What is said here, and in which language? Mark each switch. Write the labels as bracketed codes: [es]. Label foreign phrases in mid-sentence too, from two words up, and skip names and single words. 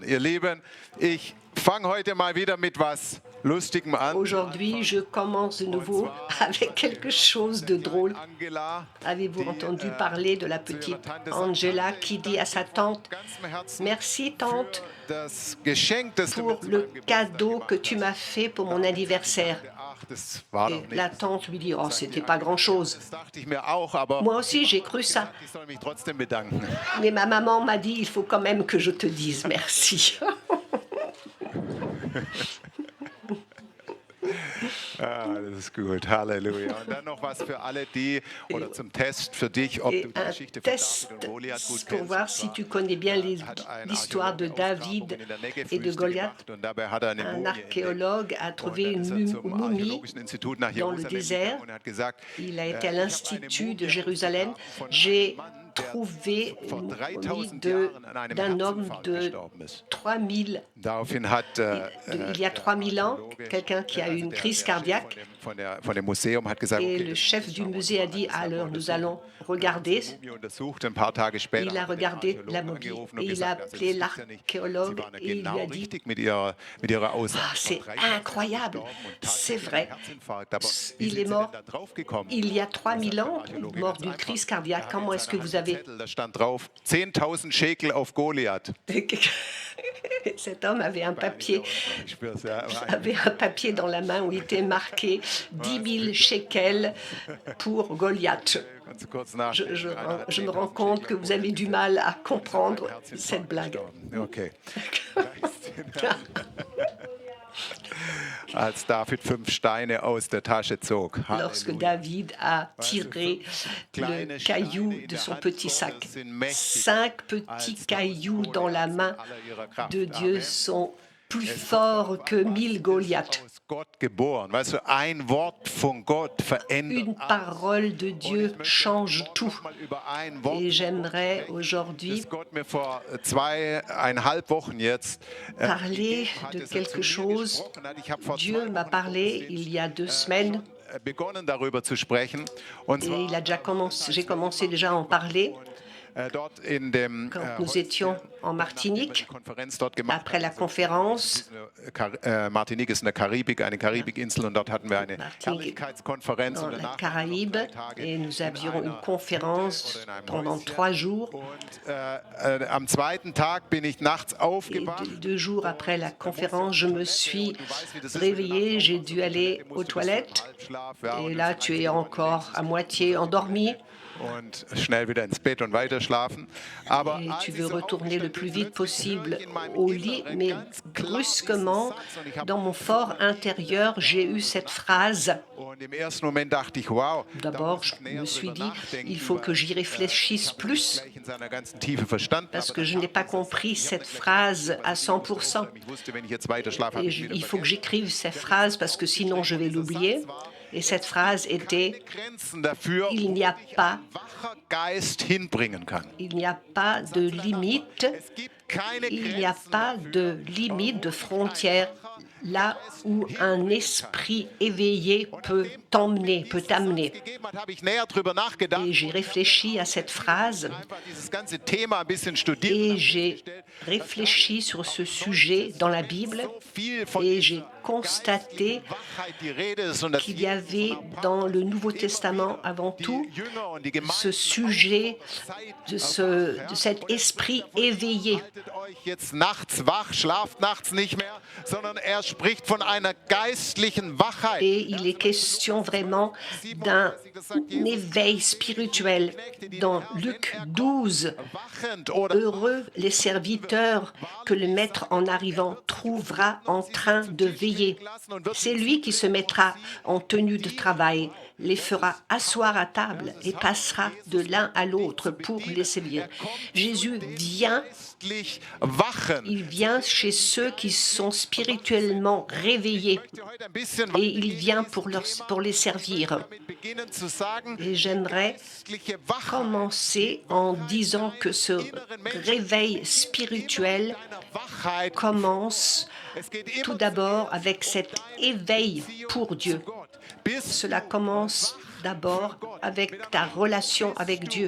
[de] Ihr Lieben, ich fange heute mal wieder mit was Lustigem an. [fr] Aujourd'hui, je commence de nouveau avec quelque chose de drôle. Angela, Avez-vous entendu parler de la petite Angela qui dit à sa tante, « Merci tante [de] das Geschenk, das du mir [fr] pour [de] zum [fr] le [de] Geburtstag [fr] cadeau que [de] gemacht [fr] tu m'as fait pour mon anniversaire. » [de] Ach, das war [fr] Et [de] doch [fr] la [de] nichts. [fr] tante lui dit, « Oh, c'était pas grand-chose. [de] Das dachte ich mir auch, aber [fr] Moi aussi, j'ai cru ça. [de] ich soll mich trotzdem bedanken. [fr] Mais ma maman m'a dit, il faut quand même que je te dise merci. » [de] Ah, das ist gut, Halleluja. Und dann noch was für alle die, oder zum Test für dich, ob [fr] Et [de] du die [fr] un [de] Geschichte von [fr] test [de] David und Goliath gut [fr] pour [de] kennst. [fr] voir si tu connais bien l'histoire de David et de Goliath. [de] Und dabei hat er eine [fr] Un [de] Mumie [fr] archéologue a [de] entdeckt. [fr] trouvé [de] Und dann [fr] une [de] ist er zum [fr] momie [de] Archäologischen Institut nach [fr] dans le [de] Jerusalem [fr] désert. [de] gegangen und hat gesagt, [fr] Il a été à [de] ich habe eine [fr] l'Institut [de] Mumie [fr] de Jérusalem. [de] von einem [fr] J'ai [de] Mann, [fr] trouvé [de] vor [fr] une [de] 3000 [fr] momie [de] Jahren an einem [fr] d'un homme [de] Herzinfarkt [fr] de [de] gestorben ist. [fr] 3000, [de] Daraufhin hat [fr] il y a 3000 ans, quelqu'un qui a eu une crise cardiaque. [de] Von dem Museum hat gesagt, [fr] Et [de] okay, [fr] le [de] das [fr] chef [de] müssen [fr] du [de] wir aber [fr] musée a [de] untersuchen. [fr] dit, alors nous allons regarder. [de] Die Mumie untersucht. Ein paar Tage später [fr] Il a [de] hat er den [fr] regardé [de] Archäologen [fr] la momie [de] angerufen [fr] et [de] und [fr] il a [de] gesagt, also, [fr] appelé [de] das gibt's ja nicht. [fr] l'archéologue [de] Sie waren [fr] et il lui [de] genau [fr] a dit, [de] richtig mit ihrer Aussage. [fr] ah, c'est [de] Vor 3000 [fr] incroyable, [de] gestorben und [fr] c'est [de] tatsächlich [fr] vrai. [de] ein Herzinfarkt. Aber wie [fr] Il [de] sind [fr] est [de] Sie [fr] mort [de] denn da drauf gekommen? [fr] il y a 3000 ans, [de] Archäologe, [fr] mort [de] ganz [fr] d'une [de] einfach. [fr] crise [de] Er [fr] cardiaque. [de] hat [fr] Comment [de] in [fr] est-ce que [de] seiner [fr] vous [de] Hand einen [fr] avez... [de] Zettel, da stand drauf 10.000 Shekel auf Goliath. [fr] Cet homme avait un papier, [de] Ich spür's, ja. [fr] avait un papier dans la main où il était marqué 10 000 shekels pour Goliath. [de] Kannst du kurz [fr] Je, [de] nachdenken. [fr] je- [de] Einer hat [fr] je me rends [de] 10.000 [fr] compte [de] Shekel [fr] que vous avez du mal à comprendre [de] Herzinfarkt [fr] cette blague. [de] gestorben. Okay. Preis den Herrn. Als David 5 Steine aus der Tasche zog. [fr] Lorsque Halleluja. David a tiré le caillou de son petit sac. 5 petits cailloux dans la main de Dieu sont plus forts que 1000 Goliaths. [de] Aus Gott geboren. Weißt du, ein Wort von Gott verändert [fr] Une parole de Dieu change tout. [de] mal über ein Wort, [fr] Et j'aimerais aujourd'hui [de] das Gott mir vor 2,5 Wochen jetzt [fr] parler [de] gegeben hat, [fr] de [de] das er zu [fr] quelque [de] mir [fr] chose. [de] gesprochen hat. Ich habe vor [fr] Dieu [de] 2 [fr] m'a [de] Wochen [fr] parlé il y a 2 semaines [de] begonnen darüber zu sprechen. Und [fr] et [de] zwar [fr] il a déjà commencé, j'ai commencé déjà à en parler [de] dort in dem [fr] quand nous étions en Martinique. [de] Konferenz dort gemacht. [fr] Après la conférence, [de] Martinique ist eine Karibik, eine Karibikinsel, und dort hatten wir eine [fr] Martinique [de] Herrlichkeitskonferenz. [fr] dans [de] Und [fr] la [de] danach [fr] Caraïbe, et nous avions une conférence pendant 3 jours. [de] Und am zweiten Tag bin ich nachts [fr] Et [de] aufgewacht. [fr] 2 jours après la conférence, je me suis réveillée, j'ai dû aller aux toilettes. Et là, tu es encore à moitié endormi [de] Und schnell wieder ins Bett und weiter schlafen. Aber [fr] et [de] als [fr] tu [de] ich [fr] veux [de] so [fr] retourner le [de] aufgestellt [fr] plus [de] bin, [fr] vite [de] plötzlich höre [fr] possible [de] ich in meinem [fr] au lit, [de] Inneren [fr] mais [de] ganz klar [fr] brusquement, [de] diesen Satz. Und ich habe [fr] dans mon fort intérieur, j'ai eu cette phrase. [de] Und im ersten Moment dachte ich, wow, da [fr] D'abord, [de] muss ich [fr] je [de] näher [fr] me suis [de] drüber [fr] dit, [de] nachdenken, [fr] il faut que j'y [de] weil, [fr] réfléchisse [de] ich habe [fr] plus, [de] gleich in seiner ganzen Tiefe verstanden, [fr] parce [de] aber [fr] que [de] dann [fr] je n'ai [de] kam [fr] pas [de] dieser [fr] compris [de] Satz. Ich habe [fr] cette [de] dann gleich [fr] phrase [de] gewusst, [fr] à [de] was ich musste [fr] 100%. [de] aufschreiben. Ich wusste, wenn ich jetzt weiter schlafe, habe [fr] Et [de] ich wieder [fr] il faut que [de] vergessen. [fr] j'écrive cette phrase parce que sinon je vais l'oublier. Et cette phrase était, [de] Keine Grenzen dafür, [fr] il [de] wo [fr] n'y a [de] dich [fr] pas, [de] ein wacher Geist hinbringen kann. [fr] il n'y a pas de limite, [de] Es gibt keine [fr] il n'y a [de] Grenzen [fr] pas [de] dafür, [fr] de limite, de frontière, là où un esprit éveillé peut t'emmener, peut t'amener. [de] gegeben hat, habe ich näher drüber nachgedacht. [fr] Et j'ai réfléchi à cette phrase [de] Einfach dieses ganze Thema ein bisschen studiert. [fr] et j'ai réfléchi sur ce sujet dans la Bible et j'ai constaté qu'il y avait dans le Nouveau Testament avant tout ce sujet de cet esprit éveillé. [de] Jetzt nachts wach, schlaft nachts nicht mehr, sondern er spricht von einer geistlichen Wachheit. [fr] Et il est question vraiment d'un éveil spirituel. Dans Luc 12, [de] Wachend oder [fr] heureux les serviteurs que le maître en arrivant trouvera en train de veiller. C'est lui qui se mettra en tenue de travail, les fera asseoir à table et passera de l'un à l'autre pour les servir. Jésus vient, [de] geistlich wachen. [fr] il vient chez ceux qui sont spirituellement réveillés [de] Heute ein bisschen [fr] et il vient pour les servir. [de] damit beginnen zu sagen, [fr] Et j'aimerais [de] geistliche Wachheit [fr] commencer en disant que ce réveil spirituel commence tout d'abord avec cet éveil pour Dieu. Cela commence d'abord avec ta relation avec Dieu.